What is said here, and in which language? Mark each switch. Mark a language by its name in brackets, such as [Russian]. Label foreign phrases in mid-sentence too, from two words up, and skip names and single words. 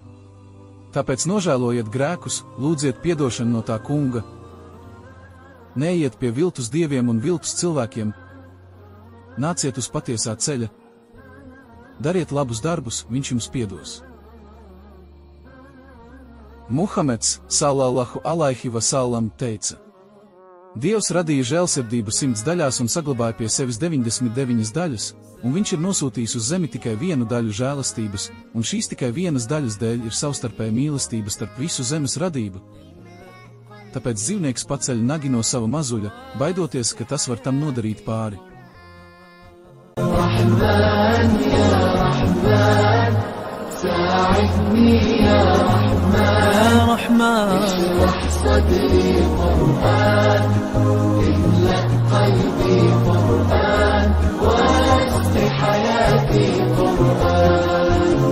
[Latvian] Tāpēc nožēlojiet grēkus, lūdziet piedošanu no tā kunga. Neiet pie viltus dieviem un viltus cilvēkiem. Nāciet uz patiesā ceļa. Dariet labus darbus, viņš jums piedos. Muhameds, [Arabic] صلى الله عليه وسلم, [Latvian] teica: Dievs radīja žēlsirdību 100 daļās un saglabāja pie sevis 99 daļas, un viņš ir nosūtījis uz zemi tikai vienu daļu žēlastības, un šīs tikai vienas daļas dēļ ir savstarpēja mīlestība starp visu zemes radību. Tāpēc dzīvnieks paceļ nagi no sava mazuļa, baidoties, ka tas var tam nodarīt pāri. [Arabic] رحمن يا رحمن ساعدني يا رحمن, اشرح صدري قرآن, املأ قلبي قرآن, واسق حياتي قرآن.